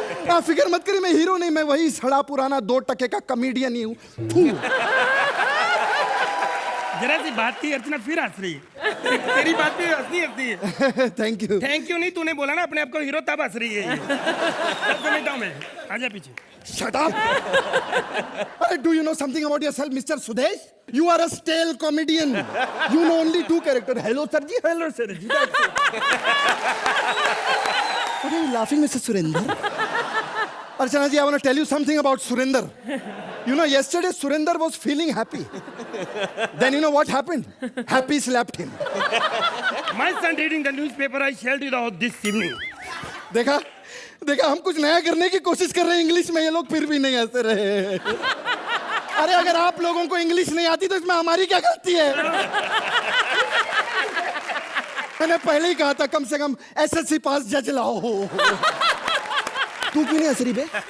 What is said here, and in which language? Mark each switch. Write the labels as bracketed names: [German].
[Hindi] आप फिक्र मत करिए, मैं हीरो नहीं, मैं वही सड़ा पुराना 2 टके का कॉमेडियन ही हूँ। जरा सी बात थी अर्चना फिर हंस रही है। तेरी बात पे हंसती है। [English] Thank you. [Hindi] थैंक यू नहीं, तूने बोला ना अपने आप को हीरो, तब हंस रही है ये। समझता हूं मैं। आजा पीछे। [English] Shut up! Do you know something about yourself, Mr. Sudesh? You are a stale comedian. You know only 2 characters. Hello, sir ji. Hello, sir ji. That's it. What are you laughing, Mr. Surinder? Archana ji, I want to tell you something about Surinder. You know, yesterday Surinder was feeling happy. Then you know what happened? Happy slapped him. My son reading the newspaper. I shared it out this evening. [Hindi] देखा हम कुछ नया करने की कोशिश कर रहे हैं इंग्लिश में, ये लोग फिर भी नहीं हंस रहे। अरे अगर आप लोगों को इंग्लिश नहीं आती तो इसमें हमारी क्या गलती है? मैंने पहले ही कहा था कम से कम एसएससी पास जज लाओ। तू क्यों नहीं हंस रही बे?